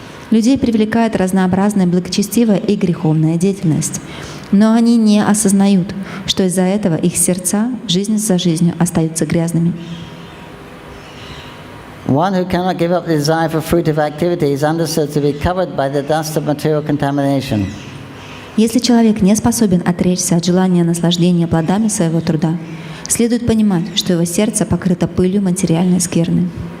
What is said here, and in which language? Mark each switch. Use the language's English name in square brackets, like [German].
[Russian] Людей привлекает разнообразная благочестивая и греховная деятельность, но они не осознают, что из-за этого их сердца жизнь за жизнью остаются грязными. [English] One who cannot give up the desire for fruitive activity is understood to be covered by the dust of material contamination. [Russian] Если человек не способен отречься от желания наслаждения плодами своего труда, следует понимать, что его сердце покрыто пылью материальной скверны.